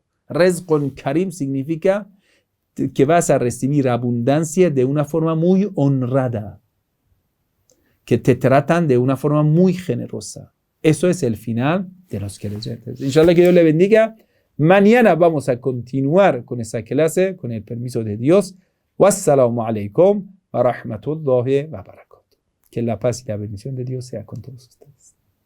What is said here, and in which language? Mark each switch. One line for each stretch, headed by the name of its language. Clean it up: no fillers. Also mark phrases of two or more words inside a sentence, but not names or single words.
Arabic: رزق كريم
Spanish: significa que vas a recibir abundancia de una forma muy honrada, que te tratan de una forma muy generosa. Eso es el final de los creyentes. Inshallah, que Dios le bendiga. Mañana vamos a continuar con esa clase, con el permiso de Dios.
Arabic: والسلام عليكم ورحمة الله وبركاته.
Spanish: Que la paz y la bendición de Dios sea con todos ustedes.